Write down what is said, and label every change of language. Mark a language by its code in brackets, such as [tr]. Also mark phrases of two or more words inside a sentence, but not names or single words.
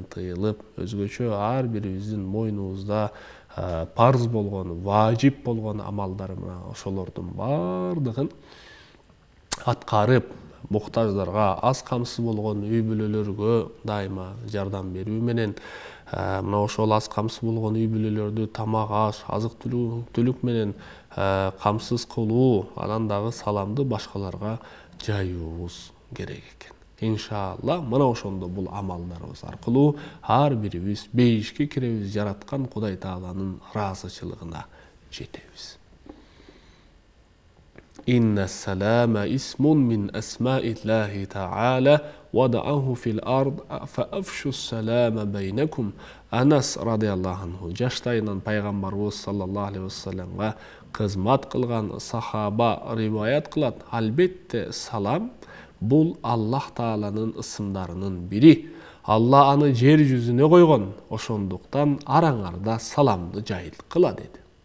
[ky] тыйылып, өзгөчө ар бирибиздин мойнубузда парз болгон, важип болгон амалдар мына ошолордун бардыгын аткарып, муктаждарга, аз камсыз болгон үй бүлөлөргө дайыма жардам берүү менен, мына ошол аз камсыз болгон үй бүлөлөрдү тамак, аш, азык түлүк менен камсыз кылуу, анан дагы саламды башкаларга жаюубуз керек экен. Иншалла, мына ошондо бул амалдарыбыз аркылуу ар бирибиз бейишке киребиз, жараткан Кудай Тааланын ыраазычылыгына жетебиз. [ar] إن السلام اسم من أسماء الله تعالى وضعه في الأرض فأفشوا السلام بينكم. [ky] Анас [ar] رضي الله عنه [ky] жаштайынан пайгамбарыбыз [ar] صلى الله عليه وسلم [ky] кызмат кылган сахаба риваят кылат. Албетте салам бул Аллах Тааланын ысымдарынын бири. Алла аны жер жүзүнө койгон, ошондуктан араңарда саламды жайылткыла деди.